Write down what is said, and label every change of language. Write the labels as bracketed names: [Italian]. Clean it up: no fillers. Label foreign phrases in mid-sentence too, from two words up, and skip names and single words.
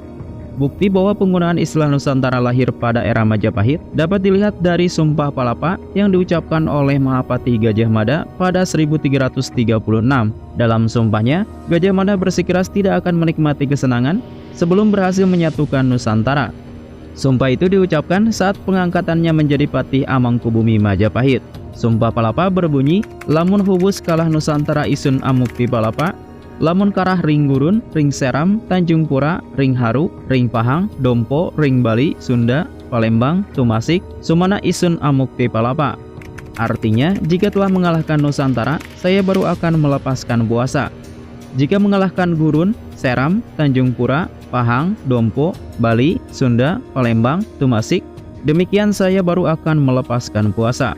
[Indonesian] Bukti bahwa penggunaan istilah Nusantara lahir pada era Majapahit dapat dilihat dari Sumpah Palapa yang diucapkan oleh Mahapati Gajah Mada pada 1336. Dalam sumpahnya, Gajah Mada bersikeras tidak akan menikmati kesenangan sebelum berhasil menyatukan Nusantara. Sumpah itu diucapkan saat pengangkatannya menjadi Patih Amangkubumi Majapahit. Sumpah Palapa berbunyi, [Kawi] lamun hubus kalah Nusantara isun amukti palapa, lamun karah ring gurun, ring seram, Tanjung Pura, ring haru, ring pahang, dompo, ring Bali, Sunda, Palembang, Tumasik, sumana isun amukti palapa. [Indonesian] Artinya, jika telah mengalahkan Nusantara, saya baru akan melepaskan puasa. Jika mengalahkan Gurun, Seram, Tanjung Pura, Pahang, Dompo, Bali, Sunda, Palembang, Tumasik, demikian saya baru akan melepaskan puasa.